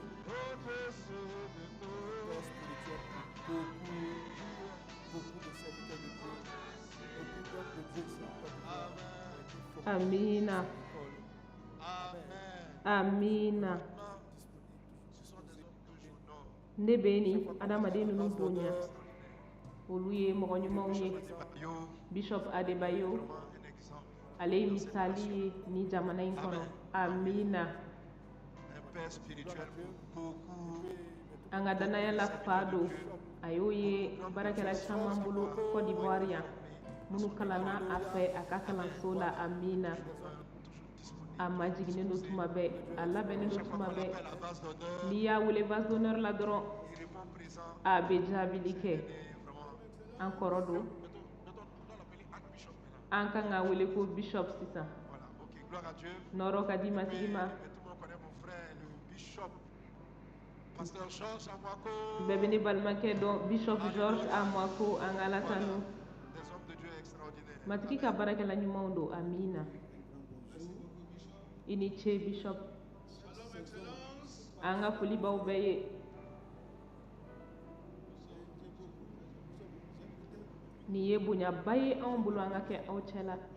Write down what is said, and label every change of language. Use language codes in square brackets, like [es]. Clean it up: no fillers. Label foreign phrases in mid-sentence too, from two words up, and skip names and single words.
[fr] au-dessus de tout. Père spirituel pour beaucoup de serviteurs de Dieu. Beaucoup d'hommes de Dieu ici. [bm] Amina. [fr] Amen. [bm] Amina. [fr] Maintenant, ce sont des hommes que j'honore. [bm] Ne bɛ ni adamaden ninnu bonya olu ye mɔgɔ ɲumanw ye. [fr] Adebayo, Bishop Adebayo vraiment un exemple. [bm] ale ye misali ye ni jamana in kɔnɔ. Amina. [fr] Un père spirituel pour beaucoup. [bm] An ka danaya la fa don a y'o ye baarakɛla caman bolo Côte d'Ivoire yan minnu kalanna a fɛ a ka kalanso la. Amina. A majiginen don tuma bɛɛ a labɛnnen don tuma bɛɛ [fr] La vase d'honneur, [bm] n'i y'a wele [fr] vase d'honneur [bm] la dɔrɔn [fr] il répond présent. [bm] a bɛ jaabili kɛ. [fr] Et vraiment, [bm] An kɔrɔ don [fr] on doit l'appeler Archbishop maintenant. [bm] an kan ka wele ko bishop sisan. [fr] Voilà, ok, gloire à Dieu. [bm] Nɔrɔ ka di matigi ma. [fr] Et tout le monde connaît mon frère, le bishop, pasteur Georges Amwako. [bm] Bɛɛ bɛ ne balimakɛ dɔn bishop George Amwako an ka ala tanu. [fr] Des hommes de Dieu extraordinaires. [bm] Matigi ka baarakɛla ɲumanw don. Amina. I ni ce bishop. An ka foli b'aw bɛɛ ye. Nin ye bonyaba ye anw bolo an ka kɛ aw cɛla.